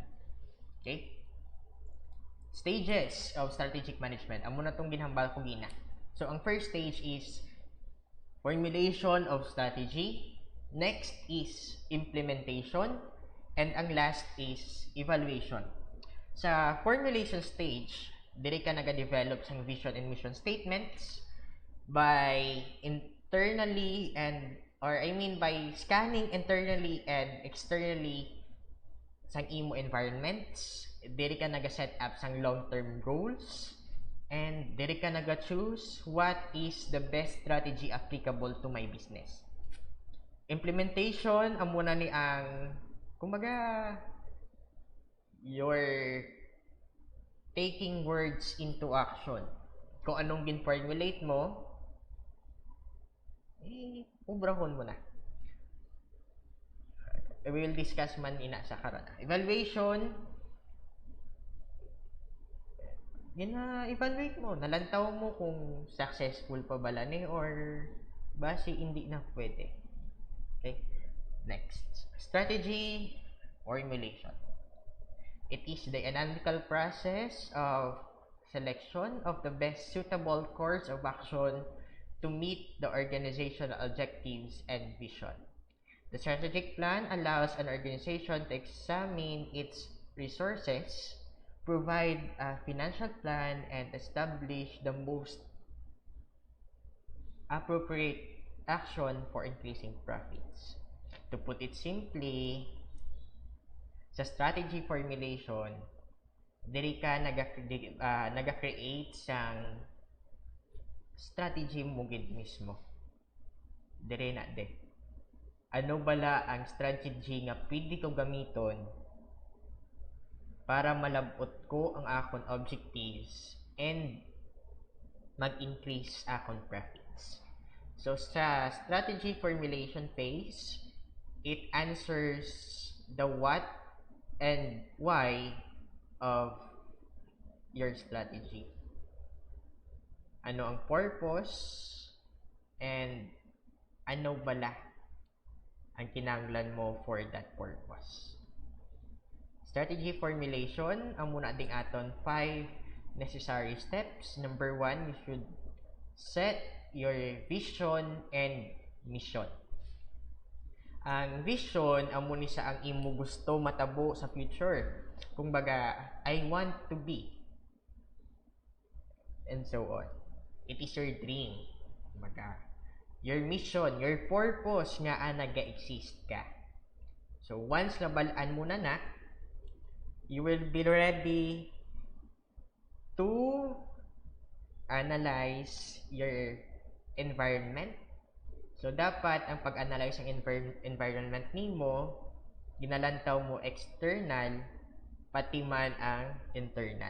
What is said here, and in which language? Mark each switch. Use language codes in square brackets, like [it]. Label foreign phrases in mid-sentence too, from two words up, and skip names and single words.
[en] Okay? Stages of strategic management. [hil] Amo na itong ginhambal ko gina. [en] So, ang first stage is formulation of strategy. Next is implementation. And ang last is evaluation. Sa formulation stage, [hil] diri ka naga-develop sang [en] vision and mission statements by internally by scanning internally and externally [hil] sang imo [en] environments. [hil] Diri ka naga-set up sang [en] long-term goals and [hil] diri ka naga-choose [en] what is the best strategy applicable to my business. Implementation [hil] amo na ni ang kumbaga [en] you're taking words into action. [hil] kung anong gin-formulate mo, ubrahon mo na. [en] We will discuss [hil] man ina sa karon. Evaluation, evaluate mo, nalantaw mo kung successful pa bala ni or base hindi na pwede. [en] Okay? Next, strategy formulation. It is the analytical process of selection of the best suitable course of action to meet the organizational objectives and vision. The strategic plan allows an organization to examine its resources, provide a financial plan, and establish the most appropriate action for increasing profits. To put it simply, sa strategy formulation, [hil] diri ka naga-create sang strategy mo gid mismo. Diri na de. Ano bala ang strategy nga pwede ko gamiton para malabot ko ang akon objectives and mag-increase akon profits. [en] So sa strategy formulation phase, it answers the what and why of your strategy. [hil] Ano ang purpose and ano bala ang kinahanglan mo [en] for that purpose. Strategy formulation, [hil] ang muna ding aton 5 necessary steps. [en] Number 1, you should set your vision and mission. [hil] Ang vision, ang muna sa ang imo gusto matabo sa future. Kung baga, [en] I want to be. And so on. It is your dream. Baga, your mission, your purpose [hil] nga naga-exist ka. So, once nabalaan mo na, [en] you will be ready to analyze your environment. So, [hil] dapat ang pag-analyze ng environment nimo, ginalantaw mo external, pati man ang internal.